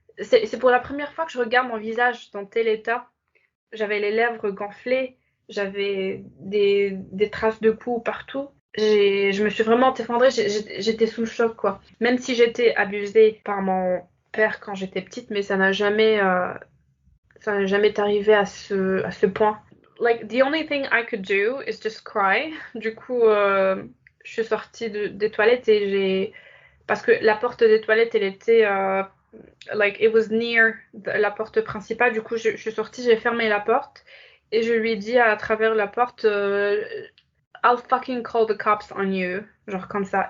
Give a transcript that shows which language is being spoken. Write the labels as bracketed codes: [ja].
[fr] C'est pour la première fois que je regarde mon visage dans tel état. J'avais les lèvres gonflées, j'avais des traces de coups partout. Je me suis vraiment effondrée, j'étais sous le choc, quoi. Même si j'étais abusée par mon père quand j'étais petite, mais ça n'a jamais arrivé à ce point. [en] Like, the only thing I could do is just cry. [fr] Du coup, je suis sortie des toilettes et parce que la porte des toilettes, elle était, [en] like, it was near [fr] la porte principale. Du coup, je suis sortie, j'ai fermé la porte et je lui ai dit à travers la porte, [en] I'll fucking call the cops on you. [fr] Genre comme ça.